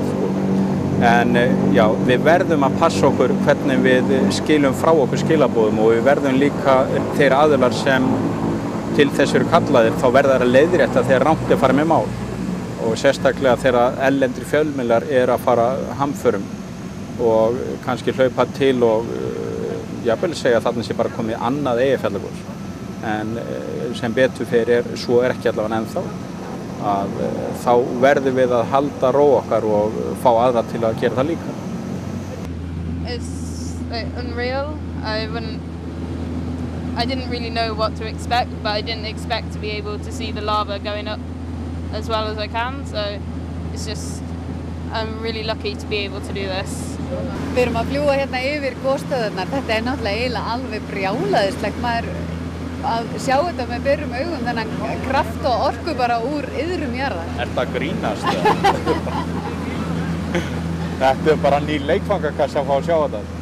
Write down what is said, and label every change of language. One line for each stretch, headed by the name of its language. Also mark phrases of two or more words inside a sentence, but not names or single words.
Icelandic: En já, við verðum að passa okkur hvernig við skilum frá okkur skilaboðum og við verðum líka þeir aðilar sem til þess eru kallaðir þá verða að leiðrétta þegar rangt farið með mál og sérstaklega þegar erlendir fjölmiðlar að fara hamförum og kannski hlaupa til og jafnvel segja að þarna sé bara komið annað Eyjafjallagos. En sem betur fyrir svo ekki allavega ennþá að þá verðum við að halda ró okkar og fá aðra til að gera það líka.
English: It's unreal. I didn't really know what to expect, but I didn't expect to be able to see the lava going up as well as I can, so it's just I'm really lucky to be able to do this.
Icelandic: Við erum að fljúga hérna yfir gosstöðvarnar. Þetta náttúrulega eiginlega alveg brjálæðislegt. Maður að sjá þetta með berum augum, þennan kraft og orku bara úr iðrum jarðar. Þetta grínast? Þetta bara ný leikfangakassa að fá að sjá þetta.